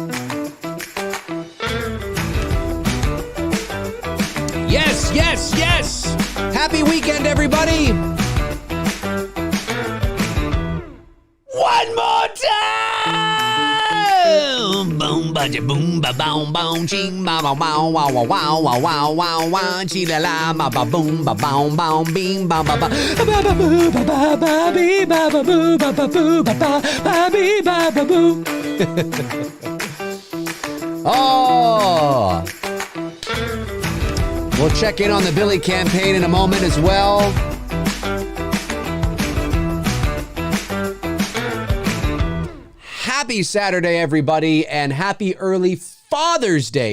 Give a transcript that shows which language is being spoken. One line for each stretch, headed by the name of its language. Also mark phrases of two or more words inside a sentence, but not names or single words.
English: Yes, yes, yes! Happy weekend, everybody! One more time! Boom, ba boom, ba boom, boom, ching, ba ba wow, wow, wow, wow, wow, wow, wow, wow, chi la la, ba ba boom, ba boom, boom, bing, ba ba ba, ba ba boo, ba ba ba, bee, ba ba boo, ba ba boo, ba ba ba, bee, ba ba boo. Oh, we'll check in on the Billy campaign in a moment as well. Happy Saturday, everybody, and happy early Father's Day.